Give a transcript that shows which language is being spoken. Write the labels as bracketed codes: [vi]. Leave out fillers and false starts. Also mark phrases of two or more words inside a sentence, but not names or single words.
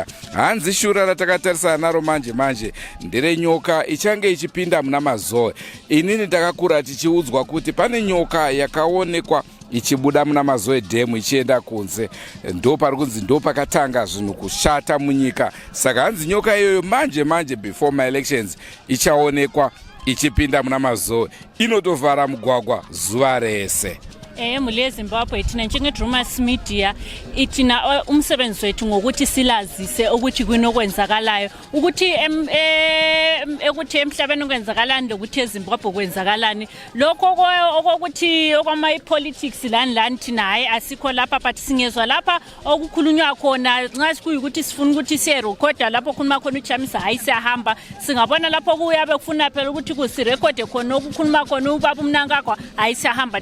[sn] Hanzi shura ratakatarisana naro manje ndere nyoka ichange ichipinda muna MAZOE. Inini takakura tichiudzwa kuti pane nyoka yakaonekwa ichibuda muna MAZOE dam ichienda kunze, ndo pari kunzi ndo pakatanga zvinhu kushata munyika. Saka hanzi nyoka iyoyo manje [en] before my elections [sn] ichaonekwa ichipinda muna MAZOE, inotovhara mugwagwa zuva rese. [nd] Mhuri yeZimbabwe tina njengeDrewmas media itina umsebenzi wethu ngokuthi silazise ukuthi kunokwenzakalayo, ukuthi ukuthi emhlabeni kwenzakalani lokuthi eZimbabwe kwenzakalani. Lokho okokuthi okwama-politics lani thina hayi asikho lapha, but singezwa lapha okukhulunywa khona nxa sikuyukuthi sifuna ukuthi siyerekhoda lapho khuluma khona uChamisa hayi siyahamba, singabona lapho kuyabe kufuna phela ukuthi kusirekhode khona okukhuluma khona ubaba umnankagwa hayi siyahamba.